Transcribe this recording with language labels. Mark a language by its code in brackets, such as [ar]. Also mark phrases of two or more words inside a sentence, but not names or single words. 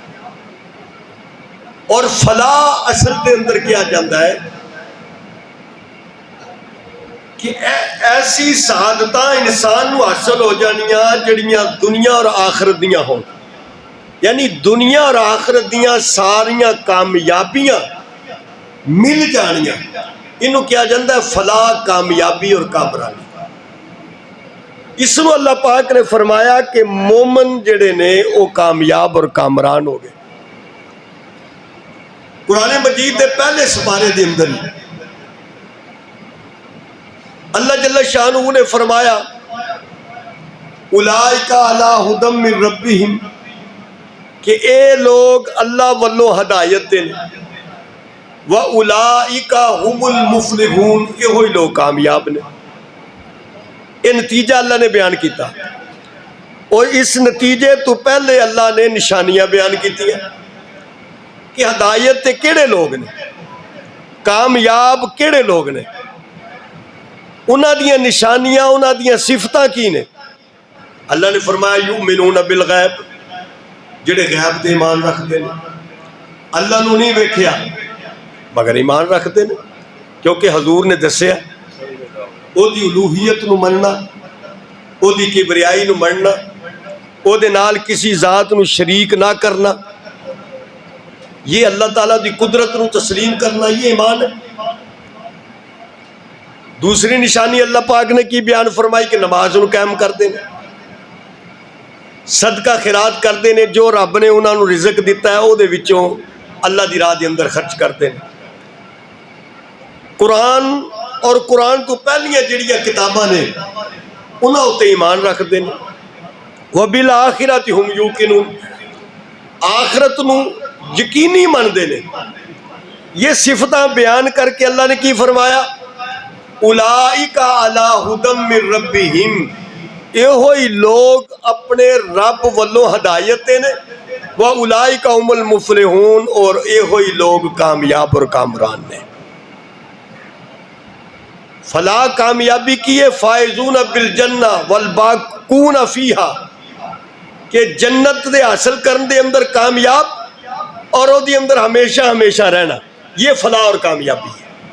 [pa] اور فلاح اصل دے اندر کیا جاتا ہے کہ ایسی سعادتاں انسان نو حاصل ہو جانیاں جڑیاں دنیا اور آخرت دیاں ہوں، یعنی دنیا اور آخرت دیاں ساریاں کامیابیاں مل جانیاں، انہوں کیا جاندہ ہے فلاح، کامیابی اور کامرانی۔ اس نو اللہ پاک نے فرمایا کہ مومن جڑے نے وہ کامیاب اور کامران ہو گئے۔ قرآن مجید دے پہلے سپارے دے اندر ہی اللہ جل شانہ نے فرمایا [ar] اولئک علی ھدی من ربہم، [pa] کہ اے لوگ اللہ والوں ہدایت دے نے، [ar] وَأُولَئِكَ هُمُ الْمُفْلِحُونَ، [pa] یہ ہوئی لوگ کامیاب نے۔ یہ نتیجہ اللہ نے بیان کیتا، اور اس نتیجے تو پہلے اللہ نے نشانیاں بیان کیتی ہیں کہ ہدایت تے کیڑے لوگ نے، کامیاب کیڑے لوگ نے، انہاں دیاں نشانیاں، انہاں دیاں صفتاں کی نے۔ اللہ نے فرمایا [ar] یؤمنون بالغیب، [pa] جڑے غیب تے ایمان رکھتے ہیں، اللہ نو نہیں ویکھیا مگر ایمان رکھتے ہیں، کیونکہ حضور نے دسیا او دی الوہیت نو مننا، او دی کبریائی نو مننا، او دے نال کسی ذات نو شریک نہ کرنا، یہ اللہ تعالیٰ دی قدرت نو تسلیم کرنا، یہ ایمان ہے۔ دوسری نشانی اللہ پاک نے کی بیان فرمائی کہ نماز نو قائم کر دینے، صدقہ خیرات کر دینے، جو رب نے انہاں نو رزق دیتا ہے او دے وچوں اللہ دی راہ دے اندر خرچ کر دینے۔ قرآن اور قرآن تو پہلیاں جڑیاں کتاباں نے انہاں اتے ایمان رکھ دینے۔ [ar] وَبِالْآخِرَةِ هُمْ يُوقِنُونَ، [pa] آخرت نو یقینی من دینے۔ یہ صفتاں بیان کر کے اللہ نے کی فرمایا [ar] اولئک علی ھدی من ربہم، [pa] یہ ہوئی لوگ اپنے رب والوں ہدایت نے، [ar] وَأُولَئِكَ هُمُ الْمُفْلِحُونَ، [pa] اور یہ ہوئی لوگ کامیاب اور کامران نے۔ فلاح کامیابی کی ہے [ar] فائزون بالجنہ والباقون فیہا، [pa] کہ جنت دے حاصل کرن دے اندر کامیاب اور او دی اندر ہمیشہ ہمیشہ رہنا، یہ فلاح اور کامیابی ہے۔